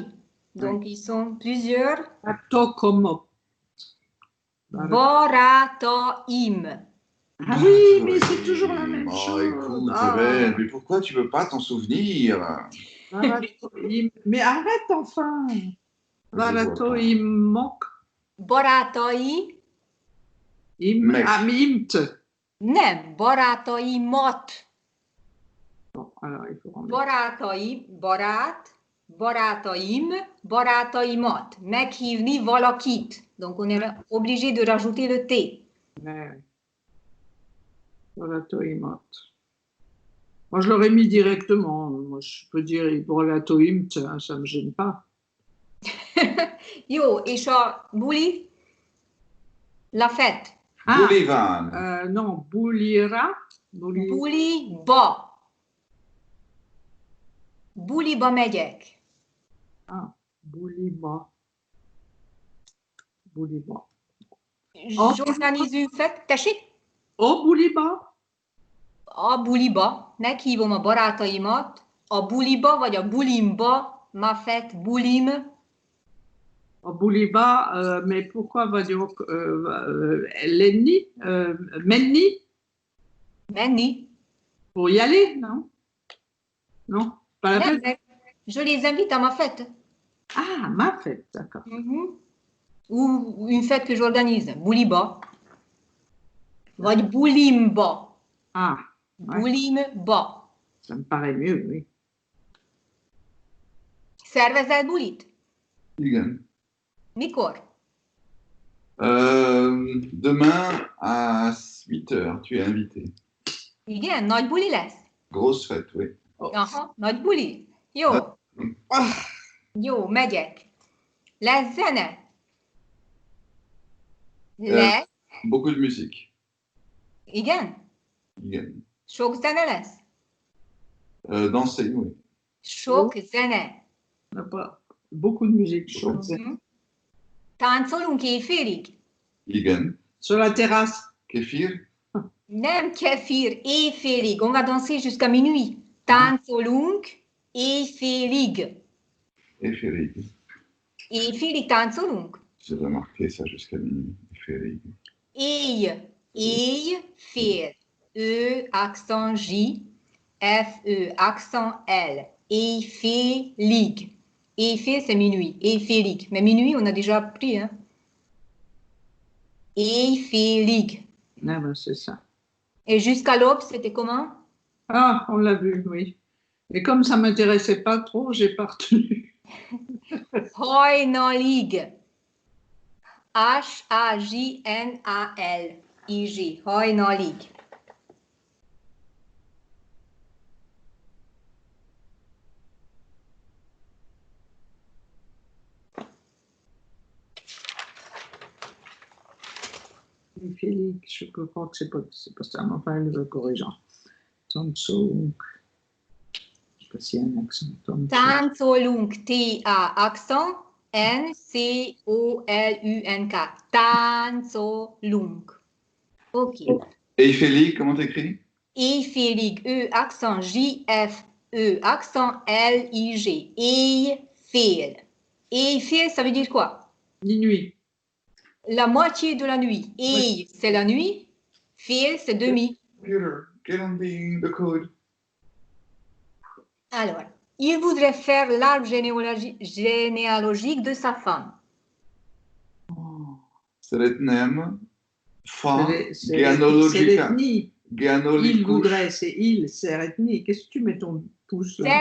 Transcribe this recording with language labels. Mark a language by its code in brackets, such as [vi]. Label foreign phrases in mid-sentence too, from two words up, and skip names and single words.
[fr] Donc, ils sont plusieurs. [hu] Barátomok. Barátaim. [fr] Ah oui, mais c'est toujours la même chose. Écoute, Hélène, mais pourquoi tu ne peux pas t'en souvenir? Mais arrête enfin. [hu] Barátaimok. Barátai. Imt. Nem, barátaimat. [fr] Bon, alors il faut rendre. [hu] Barátai, barát. barátaim, barátaimat. Meghívni valakit. [fr] Donc, on est obligé de rajouter le T. [hu] Ouais. Barátaimot. [fr] Moi, je l'aurais mis directement. Moi, je peux dire barátaim, ça ne me gêne pas. [hu] Jó, és a buli? [fr] La fête. [hu] Boulivan. [fr] Non, [hu] bulira. Buliba. Buliba megyek. Ah, buliba. Buliba. [fr] J'organize une fête. [hu] Tessék? Oh, buliba. A buliba. Meghívom a barátaimat. A buliba, vagy a bulimba. [fr] Ma fête, [hu] bulim. Oh, buliba, [fr] mais pourquoi va dire [hu] Lenni, Menni, Menni. [fr] pour y aller, non? Non, pas la fête. Nem, je les invite à ma fête. Ah, ma fête, d'accord. Ou une fête que j'organise. [hu] Buliba. Vagy bulimba. [fr] Ah, ouais, [hu] Bulimba. [fr] ça me paraît mieux, oui. [hu] Szervezel bulit? Igen. Mikor? [fr] Demain à 8h, tu es invité. [hu] Igen, nagy buli lesz? [fr] Grosse fête, oui. [hu] Aha, nagy buli. Jó. Jó, megyek. Lesz zene? Lesz. [fr] Beaucoup de musique. [hu] Igen? Igen. Sok zene lesz? [fr] Danser, oui. [hu] Sok zene. [fr] On n'a pas beaucoup de musique chaude. [hu] Táncolunk éjfélig? Igen. [fr] Sur la terrasse. [hu] Kéfir? Nem kefir, éjfélig. [fr] On va danser jusqu'à minuit. [hu] Táncolunk éjfélig. Éférig. Éjfélig táncolunk? [fr] J'ai remarqué ça jusqu'à minuit. [hu] Éférig. Éj, éjfél. [fr] E, accent J. F, E, accent L. Éjfélig. [hu] Éjfél, [fr] c'est minuit. Éjfélig. Mais minuit, on a déjà appris. Hein? Éjfélig. Ah, ben, c'est ça. Et jusqu'à l'aube, c'était comment? Ah, on l'a vu, oui. Et comme ça ne m'intéressait pas trop, j'ai pas retenu. [hu] Hajnalig. H-A-J-N-A-L-I-G. Hajnalig. [fr] Félix, je crois que c'est pas ça, mais enfin, le corrigeant. [hu] Táncolunk. [fr] Je sais pas s'il y a un accent. Táncolunk, T-A, accent, N-C-O-L-U-N-K. [hu] Táncolunk. Ok. Éférig, [fr] comment t'écris? Éjfélig, E, accent, J-F-E, accent, L-I-G. [hu] Éjfél. Éjfél, [fr] ça veut dire quoi? Minuit. La moitié de la nuit. Et c'est la nuit. Fél, c'est demi. [en] Computer, get on the code. [fr] Alors, il voudrait faire l'arbre généalogique de sa femme. [hu] Szeretném fa [fr] C'est [hu] genealogica. [fr] l'ethnie. Il [hu] Genealogikus. [fr] voudrait, c'est il, c'est l'ethnie. Qu'est-ce que tu mets ton pouce là?